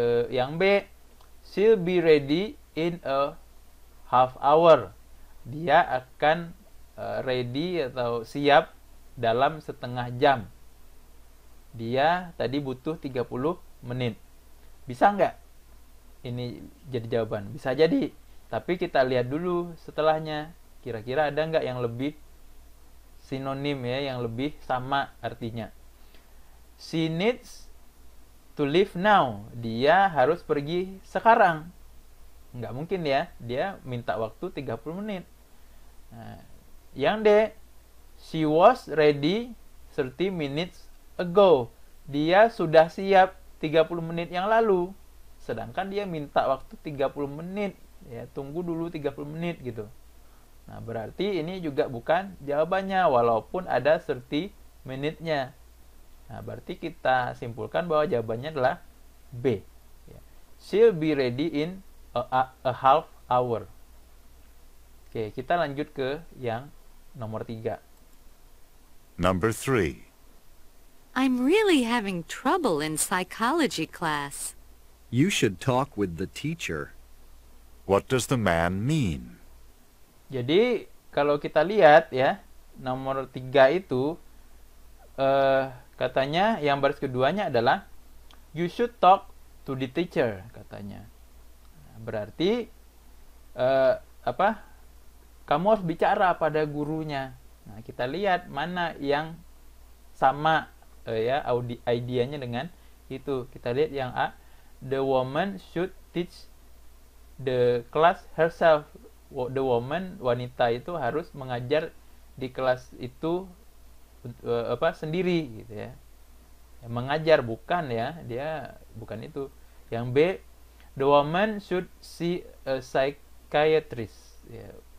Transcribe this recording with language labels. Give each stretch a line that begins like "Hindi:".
Indonesian: Yang B,
English: she'll be ready in a half hour.
Indonesian: Dia akan ready atau siap dalam setengah jam. Dia tadi butuh 30 menit. Bisa nggak ini jadi jawaban? Bisa jadi. Tapi kita lihat dulu setelahnya. Kira-kira ada nggak yang lebih sinonim ya, yang lebih sama artinya.
English: She needs to leave now.
Indonesian: Dia harus pergi sekarang. Nggak mungkin ya. Dia minta waktu 30 menit. Nah, yang D,
English: she was ready 30 minutes ago.
Indonesian: Dia sudah siap 30 menit yang lalu. Sedangkan dia minta waktu 30 menit. Ya, tunggu dulu 30 menit gitu. Nah, berarti ini juga bukan jawabannya walaupun ada 30 menitnya. Nah, berarti kita simpulkan bahwa jawabannya adalah B. Ya.
English: She'll be ready in a half hour.
Indonesian: Oke, kita lanjut ke yang nomor 3.
English: Number 3. I'm really having trouble in psychology class. You should talk with the teacher. What does the man mean?
Indonesian: Jadi, kalau kita lihat ya, nomor 3 itu katanya yang baris keduanya adalah
English: you should talk to the teacher
Indonesian: katanya. Nah, berarti kamu harus bicara pada gurunya. Nah, kita lihat mana yang sama ya idenya dengan itu. Kita lihat yang A,
English: the woman should teach the class herself.
Indonesian: The woman, wanita itu harus mengajar di kelas itu sendiri gitu ya. Mengajar bukan ya, dia bukan itu. Yang B,
English: the woman should see a psychiatrist. Ya.